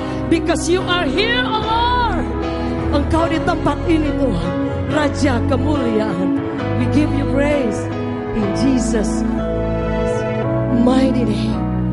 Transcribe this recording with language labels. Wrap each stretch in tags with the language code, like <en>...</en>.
<en>Because you are here, oh Lord.</en> <id>Engkau di tempat ini Tuhan, Raja kemuliaan.</id> <en>We give you praise in Jesus' mighty name.</en>